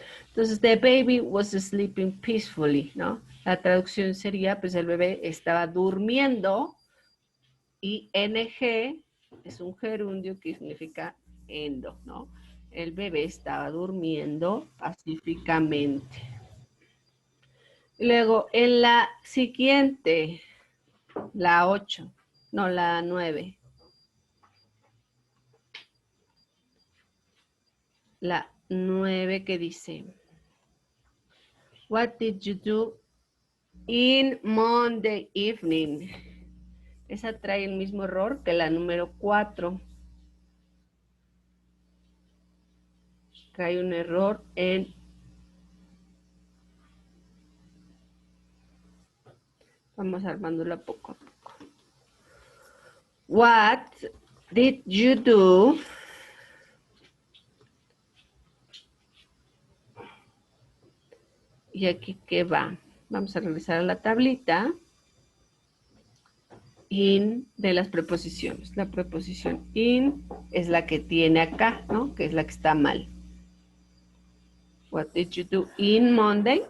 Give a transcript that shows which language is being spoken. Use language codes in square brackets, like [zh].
[es] Entonces, [en] the baby was sleeping peacefully, [es] ¿no? La traducción sería, pues el bebé estaba durmiendo y NG es un gerundio que significa endo, ¿no? El bebé estaba durmiendo pacíficamente. Luego, en la siguiente, la 8, no, la 9. La 9 que dice, [en] what did you do in Monday evening? [es] Esa trae el mismo error que la número 4. Trae un error en... Vamos armándola poco a poco. [en] What did you do [es] y aquí qué va? Vamos a regresar a la tablita. In de las preposiciones. La preposición in es la que tiene acá, ¿no? Que es la que está mal. [en] What did you do in Monday?